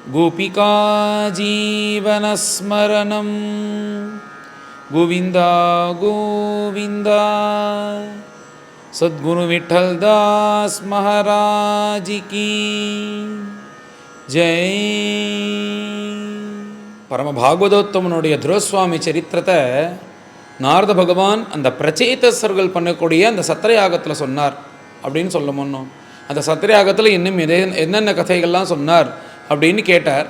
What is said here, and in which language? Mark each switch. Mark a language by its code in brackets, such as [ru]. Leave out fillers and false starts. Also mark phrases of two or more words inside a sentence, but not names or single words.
[sa] गोपिका जीवनस्मरणं गोविन्द गोविन्द। [hi] सद्गुरु विठ्ठलदास महाराज की जय। [ta] பரம பாகவதோத்தமனுடைய துருவசுவாமி சரித்திரத்தை நாரத பகவான் அந்த பிரச்சேதசர்கள் பண்ணக்கூடிய அந்த சத்திரயாகத்தில் சொன்னார் அப்படின்னு சொல்ல முன்னோம். அந்த சத்திரயாகத்தில் இன்னும் என்னென்ன கதைகள்லாம் சொன்னார் அப்படின்னு கேட்டார்.